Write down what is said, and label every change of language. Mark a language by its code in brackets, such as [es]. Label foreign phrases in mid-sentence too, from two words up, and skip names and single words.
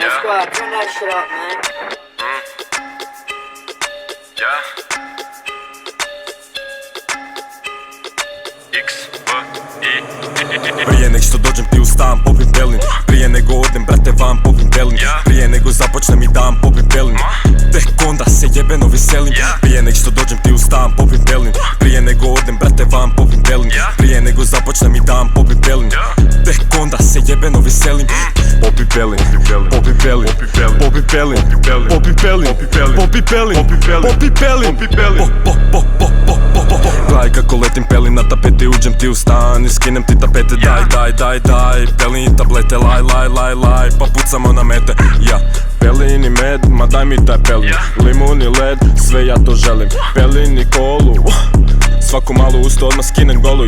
[en] Right, turn that shit up, man. Yeah. X, B, I. [hr] Prije nek što dođem ti u stan popim pelin. Prije nego odem brate van popim pelin. Prije nego započnem i dan popim pelin. Tek onda se jebeno veselim. Prije nek što dođem ti u stan popim pelin. Prije nego odem brate van popim pelin. Prije nego započnem i dan popim pelin. Tek onda se jebeno veselim. Popi pelin, popi pelin, popi pelin, popi pelin, popi pelin, popi pelin, gledaj kako letim pelin na tapeti, uđem ti u stan i skinem ti tapete. Daj, pelin i tablete, laj, pa pucamo na mete. Ja, pelin i med, ma daj mi taj pelin. Limun i led, sve ja to želim. Pelin i kolu, svaku malu usto odmah skinem golu.